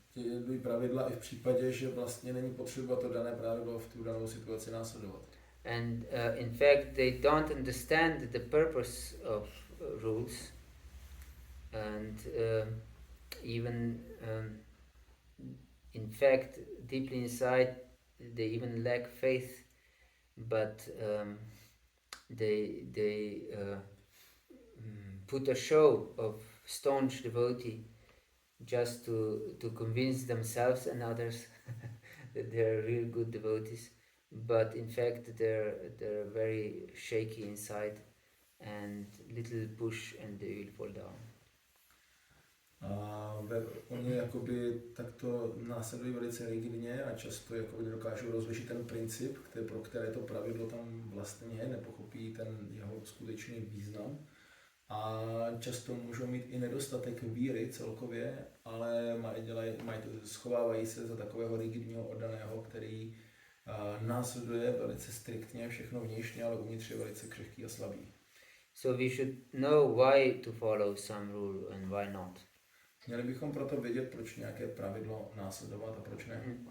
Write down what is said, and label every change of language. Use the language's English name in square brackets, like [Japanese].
[Czech] Ti pravidla i v případě, že vlastně není potřeba to dané pravidlo v tu danou situaci následovat. [English] And in fact they don't understand the purpose of rules, and even in fact deeply inside they even lack faith, but they put a show of staunch devotee just to convince themselves and others that they are real good devotees, but in fact they're very shaky inside, and little push and they will fall down. [Czech] A oni jakoby takto následují velice rigidně a často jakoby dokážou rozlišit ten princip, pro které to pravidlo tam vlastně je, nepochopí ten jeho skutečný význam. A často můžou mít i nedostatek víry celkově, ale schovávají se za takového rigidního oddaného, který následuje velice striktně všechno vnitřně, ale uvnitř je velice křehký a slabý. [English] So we should know why to follow some rule and why not. [Czech] Měli bychom proto vědět, proč nějaké pravidlo následovat a proč ne.